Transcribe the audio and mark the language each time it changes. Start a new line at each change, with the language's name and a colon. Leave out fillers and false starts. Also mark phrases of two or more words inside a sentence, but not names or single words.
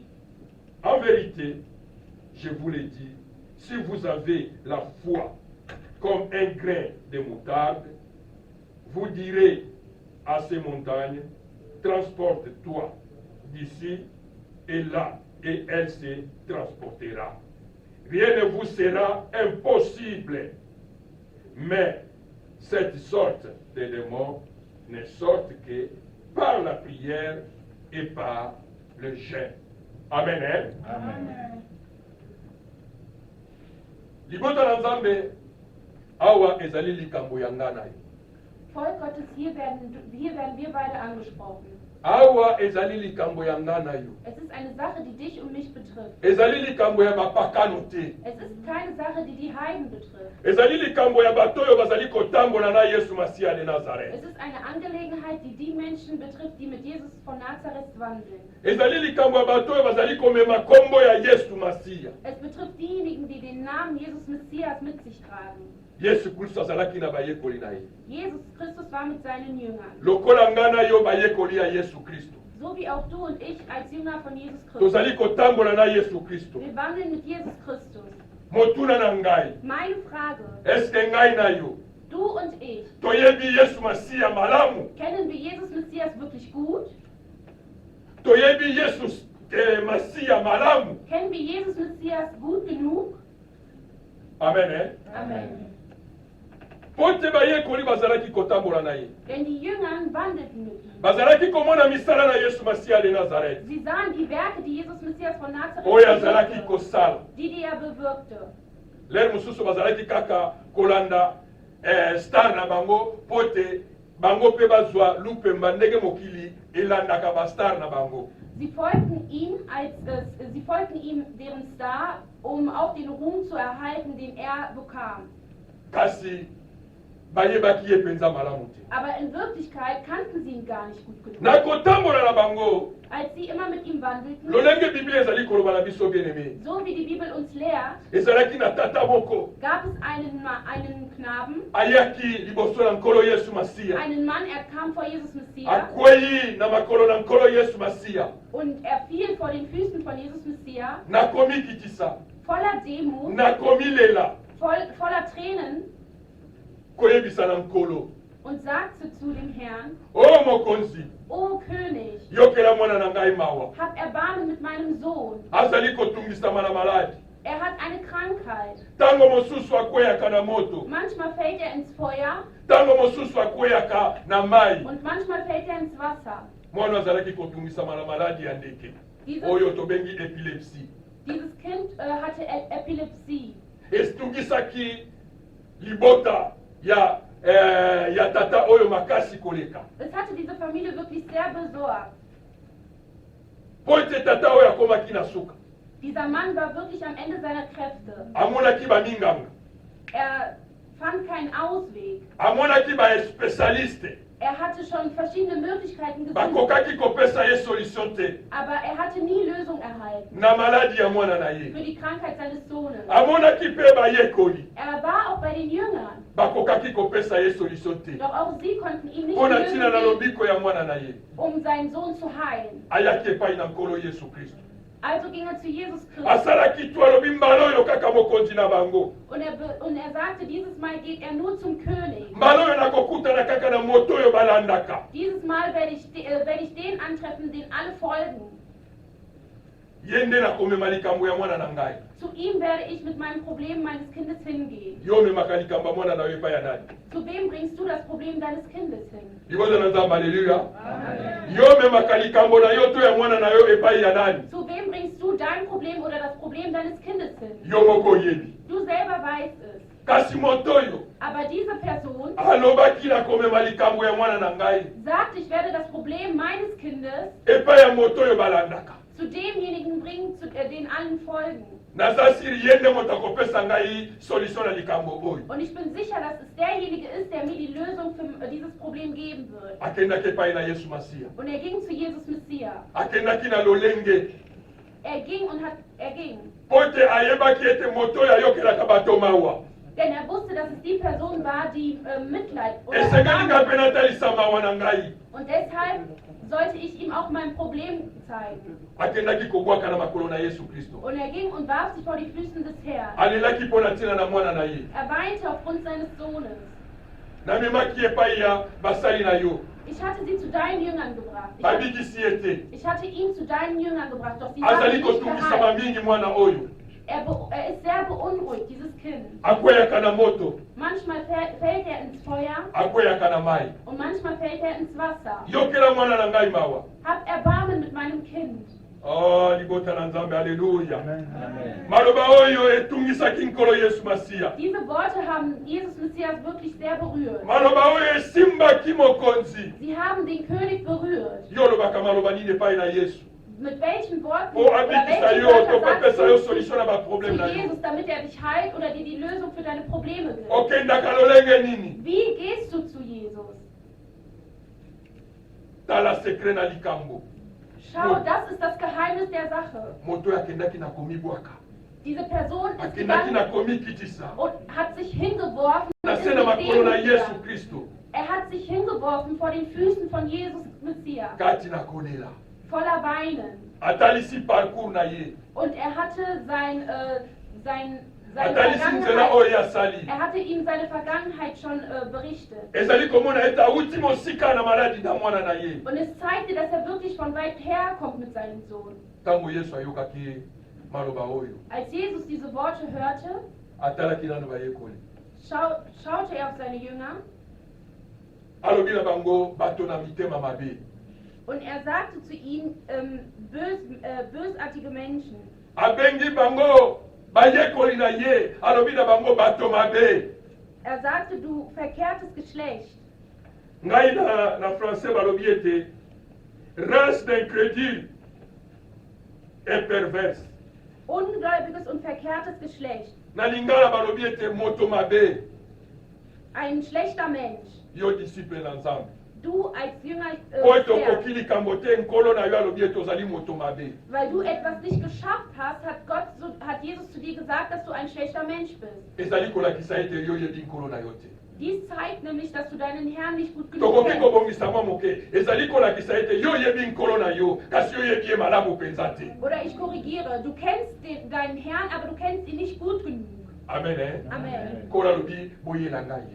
French: En vérité, je vous le dis, si vous avez la foi comme un grain de moutarde, vous direz à ces montagnes: transporte-toi d'ici et là, et elle se transportera. Rien ne vous sera impossible. Mais cette sorte de démons ne sortent que par la prière et par le jeûne. Amen. Hein? Amen.
Lingala: Libota na Nzambe awa ezali likambo ya ngana.
German: Volk Gottes, hier werden wir beide angesprochen.
Lingala: Awa ezali likambo ya ngana yo.
German: Es ist eine Sache, die dich und mich betrifft.
Lingala: Ezali likambo ya bapakano te.
German: Es ist keine Sache, die die Heiden betrifft.
Lingala: Ezali likambo ya batoyo bazali kotambola na Yesu Masiya de Nazareth.
German: Es ist eine Angelegenheit, die die Menschen betrifft, die mit Jesus von Nazareth wandeln.
Lingala: Ezali likambo ya batoyo bazali komema kombo ya Yesu Masiya.
German: Es betrifft diejenigen, die den Namen Jesus Messias mit sich tragen.
Lingala: Yesu Kristo azalaki na bayekoli na ye.
German: Jesus Christus war mit seinen Jüngern.
Lingala: Lokola ngana yo bayekoli ya Yesu Kristo.
German: So wie auch du und ich als Jünger von Jesus Christus.
Lingala: Tozali kotambola na Yesu Kristo.
German: Wir wandeln mit Jesus Christus.
Lingala: Motuna na ngai.
German: Meine Frage.
Lingala: Eske ngai na yo?
German: Du und ich.
Lingala: Toyebi Yesu Masiya malamu.
German: Kennen wir Jesus Messias wirklich gut?
Lingala: Toyebi Jesus Masiya malamu.
German: Kennen wir Jesus Messias gut genug?
Lingala: Amen. Eh?
German: Amen.
Lingala: Pote bayekoli bazalaki kotambola na ye.
German: Denn die Jünger wandelten mit ihm.
Lingala: Bazalaki komona misala na Yesu Masiya de Nazareth.
German: Sie sahen die Werke, die Jesus Messias von Nazareth
Lingala: Oyo azalaki kosala.
German: die er bewirkte.
Lingala: Ler mususu bazalaki kaka kolanda star na bango pote bango pe bazwa lupemba ndenge mokili elandaka ba star na bango.
German: Sie folgten ihm deren Star, um auch den Ruhm zu erhalten, den er bekam.
Lingala: kasi bayebaki ye mpenza malamu te.
German: Aber in Wirklichkeit kannten sie ihn gar nicht gut genug.
Lingala: Na kotambola na bango
German: Als sie immer mit ihm wandelten,
Lingala: lolenge biblia ezali koloba na biso bien-aimé
German: so wie die Bibel uns lehrt,
Lingala: ezalaki na tata moko
German: gab es einen Knaben,
Lingala: ayaki liboso na nkolo yesu masiya
German: einen Mann, er kam vor Jesus Messias
Lingala: akwei na makolo na nkolo yesu masiya
German: und er fiel vor den Füßen von Jesus Messias,
Lingala: nakomi kitisa
German: voller Demut,
Lingala: nakomi lela
German: voller Tränen
Lingala: koyebisa na nkolo
German: und sagte zu dem Herrn,
Lingala: o mokonzi
German: O König,
Lingala: yokela mwana na ngai mawa
German: hab Erbarmen mit meinem Sohn.
Lingala: azali kotungisama na maladi
German: Er hat eine Krankheit.
Lingala: ntango mosusu akweyaka na moto
German: Manchmal fällt er ins Feuer
Lingala: ntango mosusu akweyaka na mai
German: und manchmal fällt er ins Wasser.
Lingala: mwana azalaki kotungisama na maladi ya ndeke
German: Dieses,
Lingala: oyo tobengi epilepsi
German: dieses Kind hatte Epilepsie.
Lingala: etungisaki libota ya tata oyo makasi koleka
German: Es hatte diese Familie wirklich sehr besorgt.
Lingala: po ete tata oyo akomaki na suka
German: Dieser Mann war wirklich am Ende seiner Kräfte.
Lingala: amonaki baminganga
German: Er fand keinen Ausweg.
Lingala: amonaki baespecialiste
German: Er hatte schon verschiedene Möglichkeiten gesucht,
Lingala: bakokaki kopesa ye solution te
German: aber er hatte nie Lösung erhalten
Lingala: na maladi ya mwana na ye
German: für die Krankheit seines Sohnes.
Lingala: amonaki mpe bayekoli
German: Er war auch bei den Jüngern,
Lingala: bakokaki kopesa ye solution te
German: doch auch sie konnten ihm nicht
Lingala: mpo na
German: die
Lingala: ntina na
German: Lösung geben,
Lingala: lobiko ya mwana na ye
German: um seinen Sohn zu heilen.
Lingala: ayaki epai na nkolo yesu kristo
German: Also ging er zu Jesus Christus
Lingala: asalaki to alobi mbala oyo kaka mokonzi na bango
German: und er sagte, dieses Mal geht er nur zum König.
Lingala: mbala oyo nakokutana kaka na moto oyo balandaka
German: Dieses Mal werde ich den antreffen, den alle folgen.
Lingala: ye nde nakomema likambo ya mwana na ngai
German: Zu ihm werde ich mit meinem Problem meines Kindes hingehen.
Lingala: yo omemaka likambo ya mwana na yo epai ya nani
German: Zu wem bringst du das Problem deines Kindes hin?
Lingala: liboza na nzambe aleluya yo omemaka likambo na yo to ya mwana na yo epai ya nani
German: Zu wem bringst du dein Problem oder das Problem deines Kindes hin?
Lingala: yo moko oyebi
German: Du selber weißt es.
Lingala: kasi moto oyo
German: Aber diese Person
Lingala: alobaki nakomema likambo ya mwana na ngai
German: sagt, ich werde das Problem meines Kindes
Lingala: epai ya moto oyo balandaka
German: zu demjenigen bringen, den allen folgen.
Lingala: naza siri ye nde moto akopesa ngai solution na likambo oyo
German: Und ich bin sicher, dass es derjenige ist, der mir die Lösung für dieses Problem geben wird.
Lingala: akendaki epai na yesu masiya
German: Und er ging zu Jesus Messias.
Lingala: akendaki na lolenge
German: Er ging.
Lingala: po ete ayebaki ete moto oyo ayokelaka bato mawa
German: Denn er wusste, dass es die Person war, die Mitleid oder
Lingala: esengelinga
German: Erbarmen-
Lingala: mpe natalisa mawa na ngai
German: Und deshalb sollte ich ihm auch mein Problem zeigen.
Lingala: akendaki kobwaka na makolo na yesu kristo
German: Und er ging und warf sich vor die Füßen des Herrn.
Lingala: alelaki mpo na ntina na mwana na ye
German: Er weinte aufgrund seines Sohnes.
Lingala: namemaki epai ya basali na yo
German: Ich hatte sie zu deinen Jüngern gebracht.
Lingala: babikisi ye te
German: Ich hatte ihn zu deinen Jüngern gebracht, doch sie haben
Lingala: azali
German: ihn nicht
Lingala: kotungisama
German: geheilt.
Lingala: mingi mwana oyo
German: Er ist sehr beunruhigt, dieses Kind.
Lingala: akweyaka na moto
German: Manchmal fällt er ins Feuer
Lingala: akweyaka na mai
German: und manchmal fällt er ins Wasser.
Lingala: yokela mwana na ngai mawa
German: Hab Erbarmen mit meinem Kind.
Lingala: oh libota na nzambe aleluya maloba oyo etungisaki nkolo yesu masiya
German: Diese Worte haben Jesus Messias wirklich sehr berührt.
Lingala: maloba oyo esimbaki mokonzi
German: Sie haben den König berührt.
Lingala: yo olobaka maloba nini epai na yesu
German: Mit welchen Worten
Lingala: po
German: oder
Lingala: abikisa
German: welche
Lingala: yo
German: Wörter
Lingala: topapesa
German: sagst
Lingala: yo
German: du
Lingala: solution na
German: zu
Lingala: baproblème na yo
German: Jesus, damit er dich heilt oder dir die Lösung für deine Probleme gibt?
Lingala: okendaka lolenge nini
German: Wie gehst du zu Jesus?
Lingala: tala sekre na likambo
German: Schau, das ist das Geheimnis der Sache.
Lingala: moto oyo akendaki na komibwaka
German: Diese Person ist
Lingala: akendaki na
German: gegangen
Lingala: komikitisa
German: und hat sich hingeworfen.
Lingala: na
German: und ist
Lingala: se na
German: mit
Lingala: makolo na
German: Demut
Lingala: yesu
German: gegangen.
Lingala: kristo
German: Er hat sich hingeworfen vor den Füßen von Jesus Messias,
Lingala: kati na kolela
German: voller Weinen.
Lingala: atalisi parcours na ye
German: Und er hatte seine
Lingala: atalisi nzela oyo asali
German: Er hatte ihm seine Vergangenheit schon berichtet.
Lingala: ezali komona ete awuti mosika na maladi na mwana na ye
German: Und es zeigte, dass er wirklich von weit her kommt mit seinem Sohn.
Lingala: ntango yesu ayokaki maloba oyo
German: Als Jesus diese Worte hörte,
Lingala: atalaki nano bayekoli
German: schaute er auf seine Jünger
Lingala: alobi na bango bato na mitema mabe
German: und er sagte zu ihnen, bösartige Menschen.
Lingala: abengi bango bayekoli na ye alobi na bango bato mabe
German: Er sagte, du verkehrtes Geschlecht.
Lingala: ngai na français balobi ete
French: race d'incrédule et perverse.
German: Ungläubiges und verkehrtes Geschlecht.
Lingala: Na lingala balobi ete moto mabe
German: Ein schlechter Mensch.
Lingala: yo disciple na Nzambe.
German: Du als Jünger,
Lingala: Po ete
German: Herr,
Lingala: okoki likambo te nkolo na yo alobi ete ozali moto mabe.
German: weil du etwas nicht geschafft hast, hat Jesus zu dir gesagt, dass du ein schlechter Mensch bist.
Lingala: Ezali kolakisa ete yo oyebi nkolo na yo te.
German: Dies zeigt nämlich, dass du deinen Herrn nicht gut genug
Lingala: Tokoki
German: kennst.
Lingala: kobongisa mwa moke ezali kolakisa ete yo oyebi nkolo na yo kasi yo oyebi ye malamu mpenza te.
German: Oder ich korrigiere, du kennst deinen Herrn, aber du kennst ihn nicht gut genug.
Lingala: Amen.
German: Amen.
Lingala: Nkolo alobi boyela ngai ye.